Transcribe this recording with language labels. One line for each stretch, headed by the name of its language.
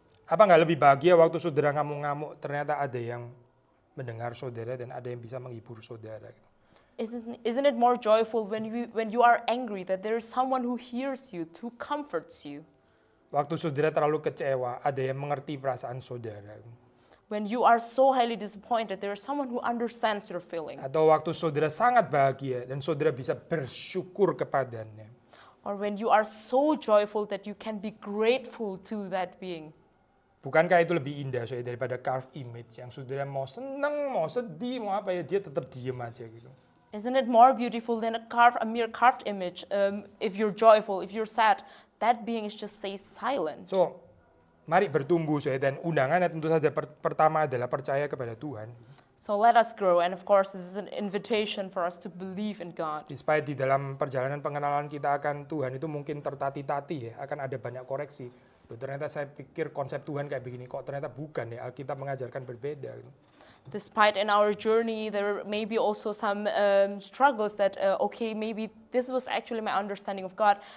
Indonesian: Apa nggak lebih bahagia waktu saudara ngamuk-ngamuk, ternyata ada yang mendengar saudara dan ada yang bisa menghibur saudara? Gitu.
English: Isn't it more joyful when you are angry that there is someone who hears you, who comforts you?
Indonesian: Waktu saudara terlalu kecewa, ada yang mengerti perasaan saudara.
English: When you are so highly disappointed, there is someone who understands your feeling.
Indonesian: Atau waktu saudara sangat bahagia dan saudara bisa bersyukur kepadanya.
English: Or when you are so joyful that you can be grateful to that being.
Indonesian: Bukankah itu lebih indah daripada
English: carved image
Indonesian: yang saudara mau senang, mau sedih, mau apa dia tetap diem aja gitu.
English: Isn't it more beautiful than a mere carved image? If you're joyful, if you're sad, that being is just stays silent.
Indonesian: So, mari bertumbuh dan undangannya tentu saja pertama adalah percaya kepada Tuhan.
English: So let us grow, and of course this is an invitation for us to believe in God.
Indonesian: Despite di dalam perjalanan pengenalan kita akan Tuhan itu mungkin tertati-tati akan ada banyak koreksi. Loh, ternyata saya pikir konsep Tuhan kayak begini, kok ternyata bukan Alkitab mengajarkan berbeda.
English: Despite in our journey, there may be also some struggles that, okay, maybe this was actually my understanding of God.